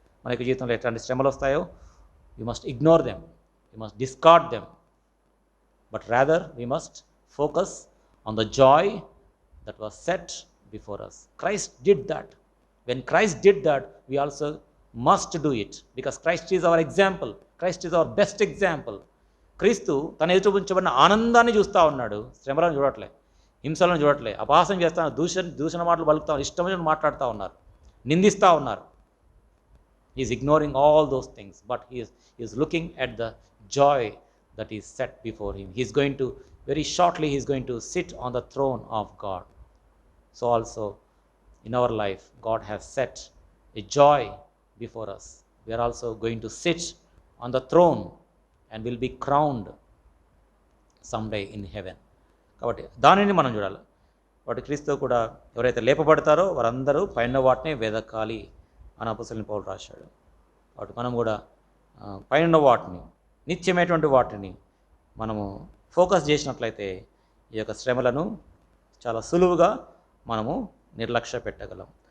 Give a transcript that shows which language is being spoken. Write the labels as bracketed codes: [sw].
[te] మన యొక్క జీవితంలో ఎట్లాంటి శ్రమలు వస్తాయో [en] we must ignore them, we must discard them, but rather we must focus on the joy that was set before us. Christ did that. When Christ did that, we also must do it, because Christ is our example. Christ is our best example. [te] క్రీస్తు తన ఎదుట ఉంచబడిన ఆనందాన్ని చూస్తూ ఉన్నాడు, శ్రమలను చూడట్లే, హింసలను చూడట్లే, అపహాసం చేస్తాను, దూషణ మాటలు పలుకుతా, ఇష్టమైన మాట్లాడుతూ ఉన్నారు, నిందిస్తూ ఉన్నారు. [en] He is ignoring all those things, but he is looking at the joy that is set before him. He is going to, very shortly, he is going to sit on the throne of God. So also in our life, God has set a joy before us. We are also going to sit on the throne and will be crowned someday in heaven. [te] కాబట్టి దానిని మనం చూడాలి. కాబట్టి క్రీస్తు కూడా ఎవరైతే లేపబడతారో వారందరూ పైన వాటినే వెదకాలి అని అపోస్తలుడైన పౌలు రాశాడు. కాబట్టి మనం కూడా పైన వాటిని, నిత్యమైనటువంటి వాటిని మనము ఫోకస్ చేసినట్లయితే ఈ యొక్క శ్రమలను చాలా సులువుగా మనము నిర్లక్ష్య పెట్టగలం.